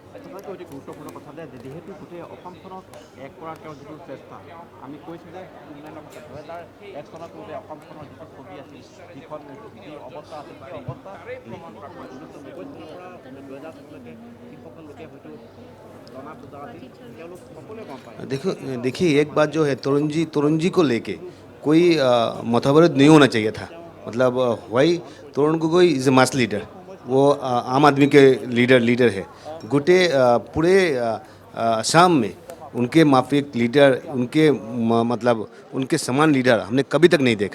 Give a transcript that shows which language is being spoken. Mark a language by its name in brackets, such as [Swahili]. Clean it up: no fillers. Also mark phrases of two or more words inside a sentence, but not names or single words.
[Assamese] অতি গুৰুত্বপূৰ্ণ কথা যে যিহেতু গোটেই অসমখনক এক কৰাৰ তেওঁৰ যিটো চেষ্টা, আমি কৈছোঁ যে উন্নয়নৰ কথা 2001 চনত যে অসমখনৰ যিটো ছবি আছিল, যিখন যি অৱস্থা আছিল, সেই অৱস্থা প্ৰমাণ কৰা 1990 চনৰ পৰা 2000 চনলৈকে যিসকল লোকে হয়তো জনা বুজা আছিল তেওঁলোক সকলোৱে গম পায়। [Hindi] देखिए एक बात जो है तरुण जी को लेके कोई मतभेद नहीं होना चाहिए था। मतलब [English] why Tarun Gogoi is a mass leader, [Hindi] वो आम आदमी के लीडर है। गोटे पूरे असम में उनके माफिक लीडर, उनके मतलब उनके समान लीडर हमने कभी तक नहीं देखा।